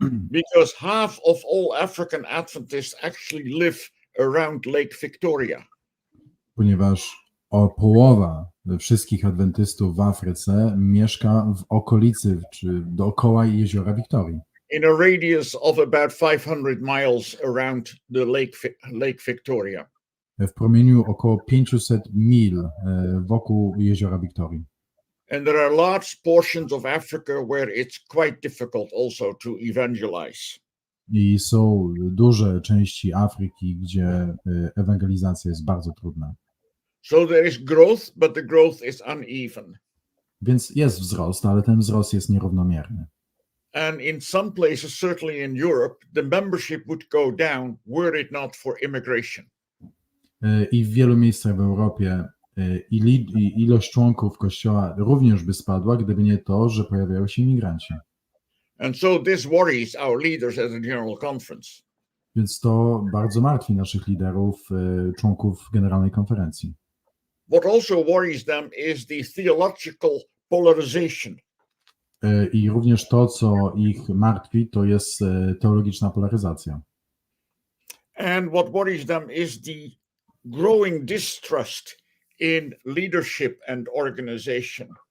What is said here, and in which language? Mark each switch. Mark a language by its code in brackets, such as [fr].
[en] Because half of all African Adventists actually live around Lake Victoria. [pl] Ponieważ połowa wszystkich adwentystów w Afryce mieszka w okolicy czy dookoła jeziora Wiktorii. [en] In a radius of about 500 miles around the Lake Victoria. [pl] W promieniu około 500 mil wokół jeziora Wiktorii. [en] And there are large portions of Africa where it's quite difficult also to evangelize. [pl] I są duże części Afryki, gdzie ewangelizacja jest bardzo trudna. [en] So there is growth, but the growth is uneven. [pl] Więc jest wzrost, ale ten wzrost jest nierównomierny. [en] And in some places, certainly in Europe, the membership would go down were it not for immigration. [pl] I w wielu miejscach w Europie ilość członków Kościoła również by spadła, gdyby nie to, że pojawiają się imigranci. [en] And so this worries our leaders at the General Conference. [pl] Więc to bardzo martwi naszych liderów, członków Generalnej Konferencji. [en] What also worries them is the theological polarization. [pl] I również to, co ich martwi, to jest teologiczna polaryzacja. [en] And what worries them is the growing distrust in leadership and organization.